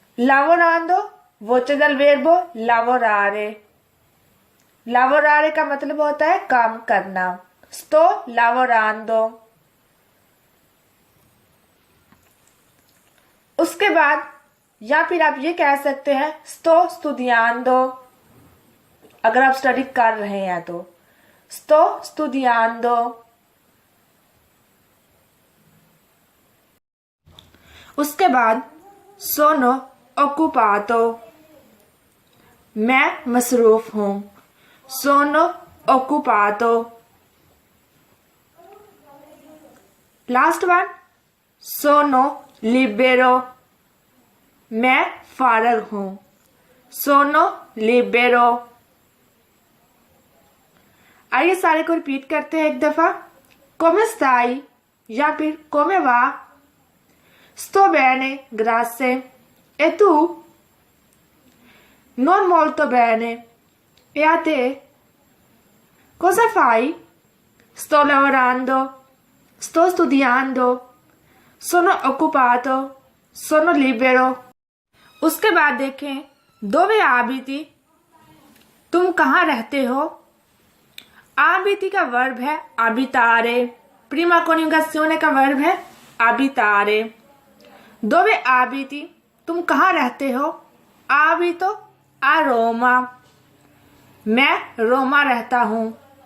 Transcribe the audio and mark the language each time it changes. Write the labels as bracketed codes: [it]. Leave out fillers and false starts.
[it] lavorando voce del verbo lavorare। [hi] lavorare का मतलब होता है काम करना। [it] sto lavorando। [hi] उसके बाद या फिर आप ये कह सकते हैं [it] sto studiando, [hi] अगर आप स्टडी कर रहे हैं तो sto studiando। उसके बाद [it] sono occupato, [hi] मैं मसरूफ हूं। [it] sono occupato। [en] last one [it] sono libero, [hi] मैं फारग हूं। [it] sono libero। [hi] आइए सारे को रिपीट करते हैं एक दफा। [it] come stai [hi] या फिर [it] come va, sto bene grazie e tu, non molto bene e a te, cosa fai, sto lavorando, sto studiando, sono occupato, sono libero। [hi] उसके बाद देखें [it] dove abiti, [hi] तुम कहाँ रहते हो। abiti का वर्ब है abitare, [it] prima coniugazione [hi] का वर्ब है abitare। [it] dove abiti [hi] तुम कहाँ रहते हो। [it] abito a Roma, [hi] मैं रोमा रहता हूँ।